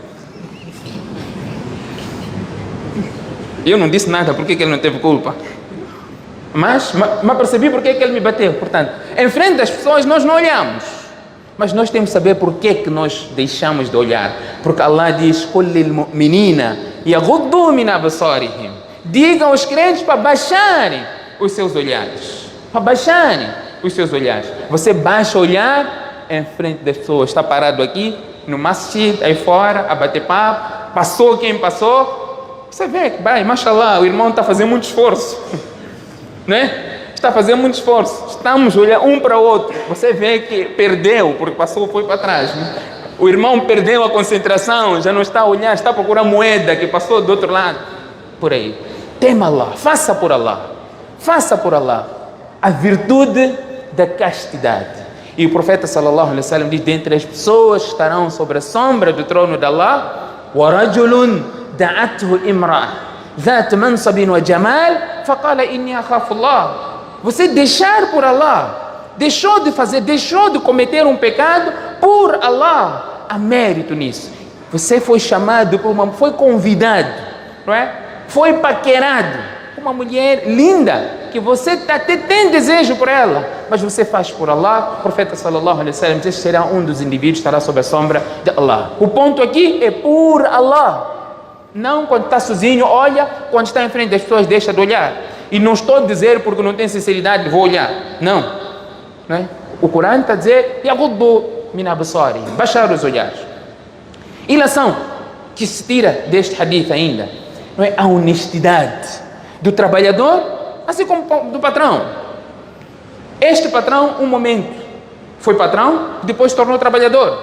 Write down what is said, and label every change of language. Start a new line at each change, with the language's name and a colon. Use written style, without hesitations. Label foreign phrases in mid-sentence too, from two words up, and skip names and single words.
Portuguese: Eu não disse nada porque que ele não teve culpa. Mas me apercebi porque que ele me bateu. Portanto, em frente das pessoas nós não olhamos. Mas nós temos que saber porque que nós deixamos de olhar. Porque Allah diz:
Arabic: "قل للمؤمنين يغضوا من أبصارهم."
Portuguese: Diga aos crentes para baixarem os seus olhares. Para baixarem os seus olhares. Você baixa o olhar em frente das pessoas. Está parado aqui, no masjid, aí fora, a bater papo. Passou quem passou. Você vê que, vai, mashallah, o irmão está fazendo muito esforço. Né? Está fazendo muito esforço. Estamos olhando um para o outro. Você vê que perdeu, porque passou, foi para trás. Né? O irmão perdeu a concentração, já não está a olhar, está a procurar moeda que passou do outro lado. Por aí. Tema Allah, faça por Allah. Faça por Allah a virtude da castidade. E o profeta
Arabic: صلى الله عليه وسلم
Portuguese: diz: dentre as pessoas que estarão sobre a sombra do trono de Allah,
Arabic: وَرَجُلٌ دَعَتْهُ إِمْرَأَةٌ ذات منصب وجمال فقال إني أخاف الله.
Portuguese: Você deixar por Allah, deixou de cometer um pecado por Allah, há mérito nisso. Você foi chamado por foi convidado, não é? Foi paquerado por uma mulher linda que você até tem desejo por ela, mas você faz por Allah. O profeta
Arabic: صلى الله عليه وسلم
Portuguese: diz: será um dos indivíduos que estará sob a sombra de Allah. O ponto aqui é por Allah. Não quando está sozinho, olha. Quando está em frente das pessoas, deixa de olhar. E não estou a dizer porque não tem sinceridade, vou olhar. Não, não é? O Corão está a dizer:
Arabic: يغضوا من أبصارهم,
Portuguese: baixar os olhares. E lição que se tira deste hadith ainda, não é? A honestidade do trabalhador, assim como do patrão. Este patrão, um momento, foi patrão, depois se tornou trabalhador.